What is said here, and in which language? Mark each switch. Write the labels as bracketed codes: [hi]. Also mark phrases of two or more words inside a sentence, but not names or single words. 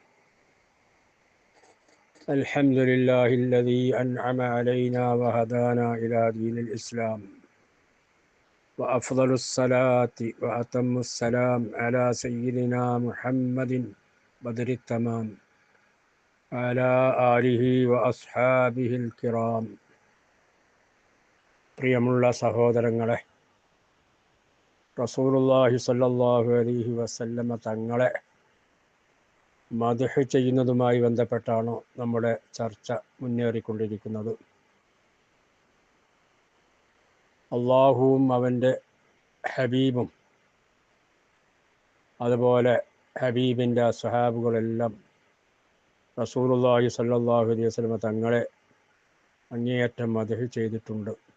[ar] الحمد لله الذي أنعم علينا وهدانا إلى دين الإسلام، وأفضل الصلاة وأتم السلام على سيدنا محمد بدر التمام وعلى آله وأصحابه الكرام. [ml] പ്രിയമുള്ള സഹോദരങ്ങളെ, റസൂലുള്ളാഹി [ar] صلى الله عليه وسلم [ml] തങ്ങളെ മദ്ഹ് ചെയ്യുന്നതുമായി ബന്ധപ്പെട്ടാണ് നമ്മുടെ ചർച്ച മുന്നേറിക്കൊണ്ടിരിക്കുന്നത്. അള്ളാഹുവും അവൻ്റെ ഹബീബും അതുപോലെ ഹബീബിൻ്റെ സ്വഹാബുകളെല്ലാം റസൂലുള്ളാഹി [ar] صلى الله عليه وسلم [ml] തങ്ങളെ അങ്ങേയറ്റം മദ്ഹ് ചെയ്തിട്ടുണ്ട്.